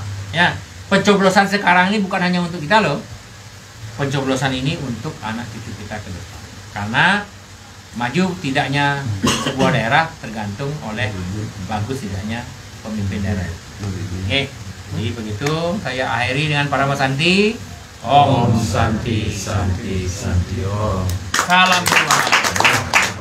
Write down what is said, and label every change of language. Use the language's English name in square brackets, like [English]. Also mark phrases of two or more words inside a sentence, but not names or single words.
[Indonesian] Ya, pencoblosan sekarang ini bukan hanya untuk kita loh. Pencoblosan ini untuk anak cucu kita ke depan. Karena maju tidaknya sebuah daerah tergantung oleh bagus tidaknya pemimpin daerah. Oke, jadi begitu saya akhiri dengan Parama Santi. [Sanskrit] Om Santi Santi Santi Om. [Indonesian] Salam keluarga.